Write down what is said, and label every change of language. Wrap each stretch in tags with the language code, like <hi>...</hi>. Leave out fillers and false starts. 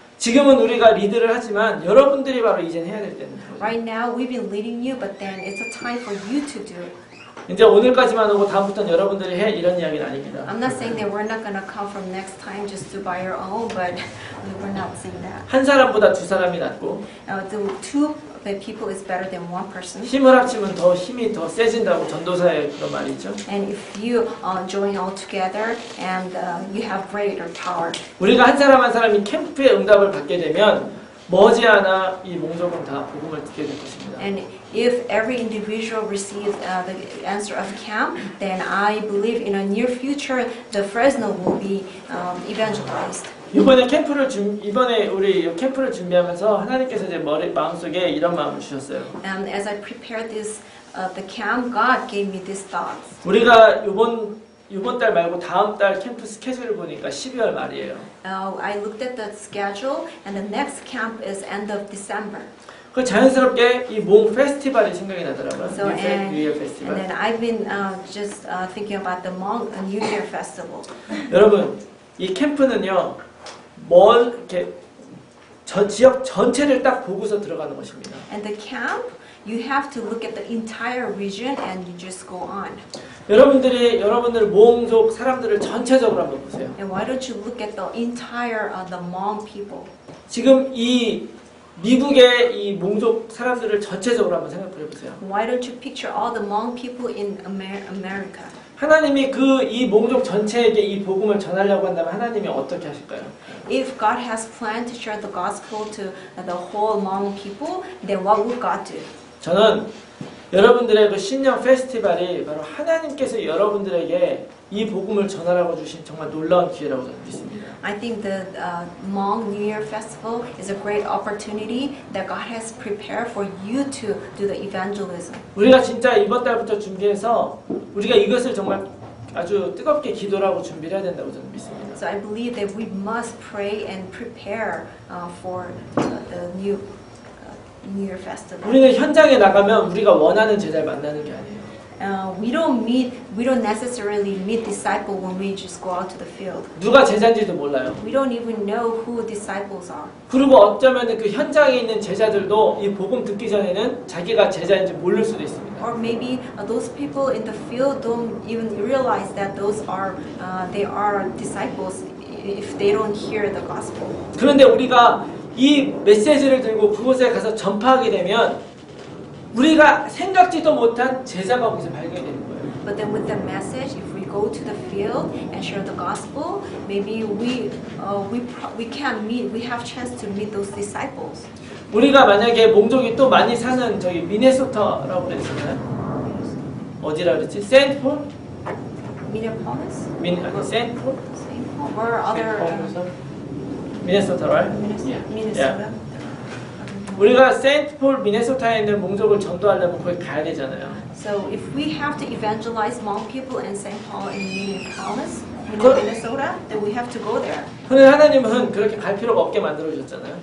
<ko>지금은 우리가 리드를 하지만 여러분들이 바로 이젠 해야 될 때는 거예요.</ko> <en>Right now, we've been leading you, but then it's a time for you to do it.</en> <ko>이제 오늘까지만 오고 다음부터는 여러분들이 해 이런 이야기는 아닙니다.</ko> <en>I'm not saying that we're not going to come from next time just to by your own, but we're not saying that.</en> <ko>한 사람보다 두 사람이 낫고</ko> <en>The two people is better than one person.</en> <ko>힘을 합치면 더 힘이 더 세진다고 전도사의 그런 말이 있죠.</ko> <en>And if you join all together and you have greater power.</en> <ko>우리가 한 사람 한 사람이 캠프의 응답을 받게 되면 머지않아 이 몽족은 다 복음을 듣게 될 것입니다.</ko> <en>And if every individual receives the answer of camp, then I believe in a near future the Fresno will be evangelized.</en> <ko>이번에 우리 캠프를 준비하면서 하나님께서 제 마음속에 이런 마음을 주셨어요.</ko> <en>And as I prepared this the camp, God gave me these thoughts.</en> <ko>우리가 이번 달 말고 다음 달 캠프 스케줄을 보니까 12월 말이에요.</ko> <en>I looked at the schedule, and the next camp is end of December.</en> <ko>그 자연스럽게 이 몽 페스티벌이 생각이 나더라고요.</ko> <en>So, New Year and</en> <ko>페스티벌.</ko> <en>then I've been just thinking about the Hmong New Year festival.</en> <ko>여러분, 이 캠프는요, 이렇게 저 지역 전체를 딱 보고서 들어가는 것입니다.</ko> <en>And the camp, you have to look at the entire region and you just go on.</en> <ko>여러분들 몽족 사람들을 전체적으로 한번 보세요.</ko> <en>And why don't you look at the entire the Hmong people?</en> <ko>지금 이 미국의 이 몽족 사람들을 전체적으로 한번 생각해 보세요.</ko> <en>Why don't you picture all the Hmong people in America?</en> <ko>하나님이 이 몽족 전체에게 이 복음을 전하려고 한다면 하나님이 어떻게 하실까요?</ko> <en>If God has planned to share the gospel to the whole Hmong people, then what would God do?</en> <ko>저는 여러분들의 그 신년 페스티벌이 바로 하나님께서 여러분들에게 이 복음을 전하라고 주신 정말 놀라운 기회라고 저는 믿습니다.</ko> <en>I think the Hmong New Year Festival is a great opportunity that God has prepared for you to do the evangelism.</en> <ko>우리가 진짜 이번 달부터 준비해서 우리가 이것을 정말 아주 뜨겁게 기도를 하고 준비를 해야 된다고 저는 믿습니다.</ko> <en>So I believe that we must pray and prepare for the New Year Festival.</en> <ko>우리는 현장에 나가면 우리가 원하는 제자를 만나는 게 아니에요.</ko> <en>We don't necessarily meet disciples when we just go out to the field.</en> <ko>누가 제자인지도 몰라요.</ko> <en>We don't even know who disciples are.</en> <ko>그리고 어쩌면 그 현장에 있는 제자들도 이 복음 듣기 전에는 자기가 제자인지 모를 수도 있습니다.</ko> <en>Or maybe those people in the field don't even realize that they are disciples if they don't hear the gospel.</en> <ko>그런데 우리가 이 메시지를 들고 그곳에 가서 전파하게 되면 우리가 생각지도 못한 제자가 거기서 발견이 되는 거예요.</ko> <en>But then with the message, if we go to the field and share the gospel, maybe we can meet. We have chance to meet those disciples.</en> <ko>우리가 만약에 몽족이 또 많이 사는 저기 미네소타라고 그랬잖아요. 어디라 그랬지? 세인트폴?</ko> <en>Minneapolis,</en> <ko>아니 세인트폴?</ko> <en>St. Paul, or other</en> <ko>미네소타,</ko> <en>right? Minnesota.</en> <ko>우리가 세인트폴 미네소타에 있는 몽족을 전도하려면 거기 가야 되잖아요.</ko> <en>So if we have to evangelize Hmong people in St. Paul and Minneapolis, Minnesota, then we have to go there.</en> <ko>그런데 하나님은 그렇게 갈 필요가 없게 만들어 주셨잖아요.</ko>